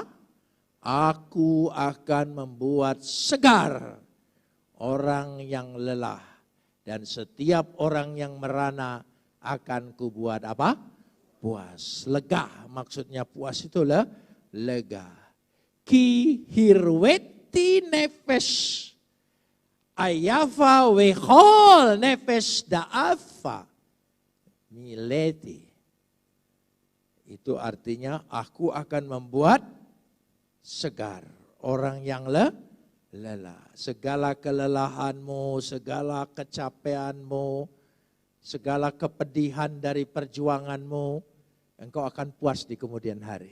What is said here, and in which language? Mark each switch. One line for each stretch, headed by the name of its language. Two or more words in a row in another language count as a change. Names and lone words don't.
Indonesian: Aku akan membuat segar orang yang lelah. Dan setiap orang yang merana akan kubuat apa? Puas. Lega. Maksudnya puas itu lega.
Hebrew: כי הרויתי נפש. עיפה וכל נפש דאבה מלאתי.
Indonesian: Itu artinya aku akan membuat segar orang yang lelah. Segala kelelahanmu, segala kecapeanmu, segala kepedihan dari perjuanganmu, engkau akan puas di kemudian hari.